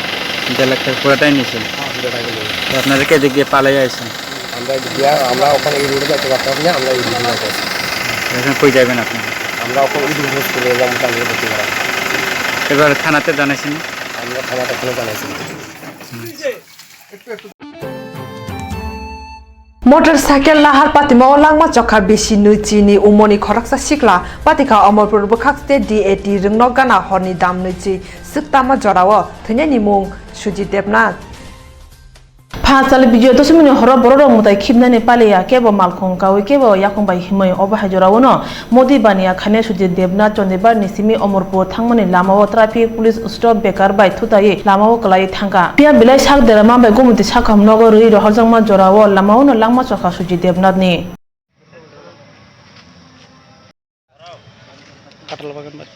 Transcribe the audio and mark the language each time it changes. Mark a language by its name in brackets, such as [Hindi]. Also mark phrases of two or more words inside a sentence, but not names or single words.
[Bangla] 1.5 লাখ টাকা পুরোটাই নিয়েছেন? টাকা লেগে গেছে। আপনারা কে দিকে পালাই আইছেন? আমরা ওখানে এই রোডে যাইতে পারতাম না, আমরা এই রোডে যাইতে পারছি। এখন কই যাবেন আপনি? আমরা ওখানে ইদুল হোস্টেলে এলাম, তাহলে ভর্তি করা। এবার থানাতে জানাইছেন? আমরা থানাতে এখনো জানাইছি। [Kok Borok] मोटरसाइकेल लाहार पातिमा लांगमा चखा बेसि नुचिनि उमनि खरकसा सिकला पातिका अमरपुर बखाक्सते DAT रिंगनो गाना हरनि दाम नुचि सिकतामा जराव थैनानि मुं सुजित देबनाथ फासल बिजय दशमिन हर बरर मुताय खिबनानि पालिया केबो मालखं कावै केबो याखंबाय हिमै अबाहाय जरावनो मोदी बानिया खाने सुजित देबनाथ चन्देबार निसिमि अमरपुर थांमनि लामाव ट्राफिक पुलिस स्टप बेकार बाय थुतायै लामाव कलाय थांगा पिया बिलाय साक देरामा बाय गुमति साखाम नगर रि रहलजंमा जराव लामावनो लांमा चखा सुजित देबनाथनि [Bangla] কাটাল বাগান